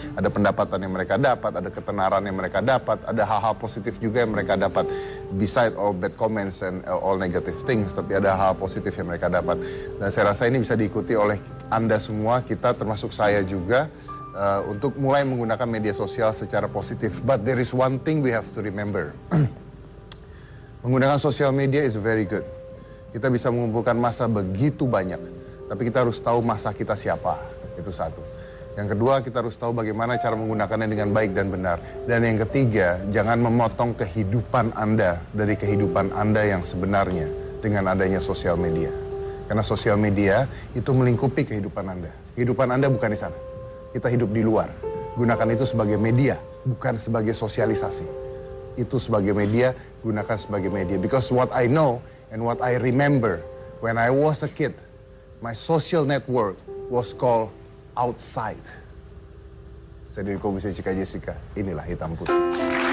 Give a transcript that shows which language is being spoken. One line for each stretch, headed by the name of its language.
Indonesian: Ada pendapatan yang mereka dapat, ada ketenaran yang mereka dapat, ada hal-hal positif juga yang mereka dapat.
English: Beside all bad comments and all negative things,
Indonesian: tapi ada hal positif yang mereka dapat. Dan saya rasa ini bisa diikuti oleh Anda semua, kita termasuk saya juga, untuk mulai menggunakan media sosial secara positif.
English: But there is one thing we have to remember.
Indonesian: Menggunakan sosial media
English: is very good.
Indonesian: Kita bisa mengumpulkan massa begitu banyak, tapi kita harus tahu massa kita siapa, itu satu. Yang kedua, kita harus tahu bagaimana cara menggunakannya dengan baik dan benar. Dan yang ketiga, jangan memotong kehidupan Anda dari kehidupan Anda yang sebenarnya dengan adanya sosial media. Karena sosial media itu melingkupi kehidupan Anda. Kehidupan Anda bukan di sana. Kita hidup di luar. Gunakan itu sebagai media, bukan sebagai sosialisasi. Itu sebagai media, gunakan sebagai media.
English: Because what I know and what I remember when I was a kid, my social network was called outside.
Indonesian: Saya dari Komisi Cika Jessica, inilah Hitam Putih.